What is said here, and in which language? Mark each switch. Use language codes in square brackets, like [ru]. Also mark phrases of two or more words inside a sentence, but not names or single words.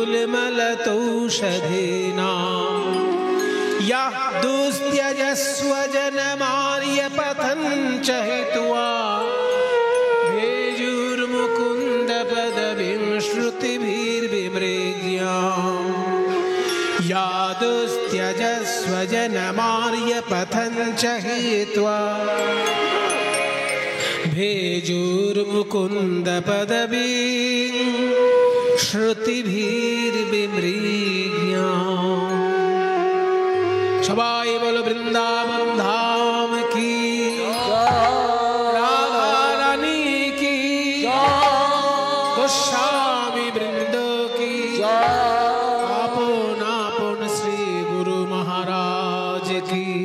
[sa] गुल्मलतौषधीनाम् यः दुस्त्यजस्व जनमार्यपथं च हित्वा भेजुर्मुकुन्दपदवीं श्रुतिभिर्विमृग्याम् या दुस्त्यजस्व जनमार्यपथं च हित्वा भेजुर्मुकुन्दपदवीं [bn] श्रुतिभिर्विमृग्याम् সবাই বলো বৃন্দাবন ধাম কি রাধা রানী কি গোস্বামী বৃন্দ কি আপন আপন শ্রী গুরু মহারাজ কি